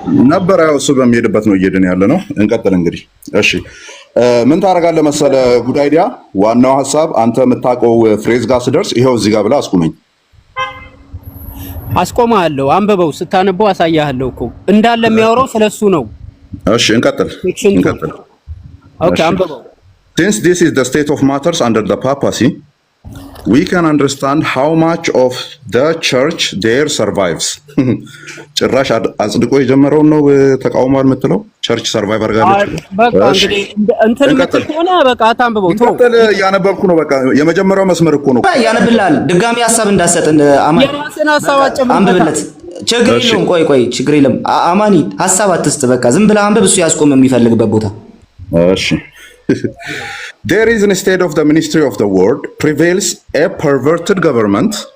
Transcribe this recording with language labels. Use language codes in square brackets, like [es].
[am] ነበር። ያው እሱ በሚሄድበት ነው እየሄድን ያለ ነው። እንቀጥል እንግዲህ። እሺ ምን ታደርጋለህ መሰለ [en] ጉድ አይዲያ። [am] ዋናው ሐሳብ አንተ የምታውቀው ፍሬዝ ጋር ስደርስ ይሄው እዚህ ጋር ብለህ አስቁመኝ። አስቆማለሁ። አንብበው፣ ስታነበው አሳያለሁ እኮ እንዳለ የሚያወራው ስለሱ ነው። እሺ እንቀጥል። ኦኬ አንብበው። [en] Since this is the state of matters under the papacy, we can understand how much of the church there survives. [am] ጭራሽ አጽድቆ የጀመረውን ነው ተቃውሟል የምትለው ቸርች ሰርቫይቭ አድርጋለች። በቃ እንግዲህ እንትን የምትሆነ በቃ አታንብበው። እያነበብኩ ነው። በቃ የመጀመሪያው መስመር እኮ ነው። ያነብልሃል። ድጋሚ ሀሳብ እንዳሰጥ አማኒ የራስን ሀሳብ አንብብለት። ችግር የለውም። ቆይ ችግር የለም። አማኒ ሀሳብ አትስጥ። በቃ ዝም ብለህ አንብብ። እሱ ያስቆም የሚፈልግበት ቦታ። [en] እሺ There is instead of the ministry of the word prevails a perverted government.